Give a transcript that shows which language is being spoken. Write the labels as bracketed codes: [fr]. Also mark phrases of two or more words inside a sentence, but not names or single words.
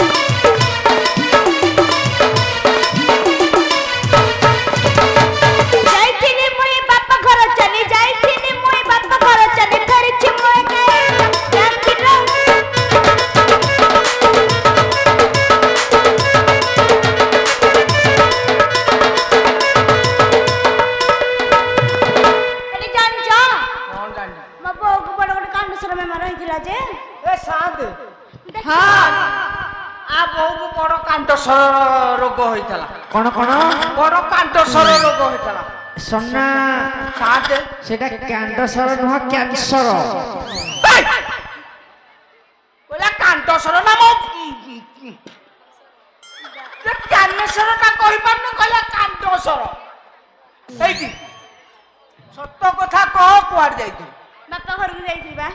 [or] ଯାଇଥିଲି ମୁଇଁ ବାପା ଘର ଚାଲି ଯାଇଥିଲି ମୁଇଁ ବାପା ଘର ଚାଲି ଫେରିଛି ମୁଇଁ ଡାକିଲ ହେଲେ ଜାଣିଛ କଣ ଜାଣିଛ ମୋ ବୋଉକୁ ବଡ଼ ଗୋଟେ କାଣ୍ଡସର ବେମାର ହେଇଥିଲା ଯେ ଏ ଶାନ୍ତି ହଁ ଆ ବୋଉକୁ ବଡ କାଣ୍ଡସର ରୋଗ ହେଇଥିଲା କଣ କଣ ବଡ କାଣ୍ଡସର ରୋଗ ହେଇଥିଲା সোনা ଶାନ୍ତି [bn] সেটা ক্যান্সার নয় ক্যান্সার [or] କହିଲା କାଣ୍ଡସର ନା ମୋ କ୍ୟାନେସର ଟା କହିପାରୁନି କହିଲା କାଣ୍ଡସର ଏଇଠି ସତ କଥା କହ କୁଆଡେ ଯାଇଥିଲୁ ବାପା ଘରକୁ ଯାଇଥିଲି ବା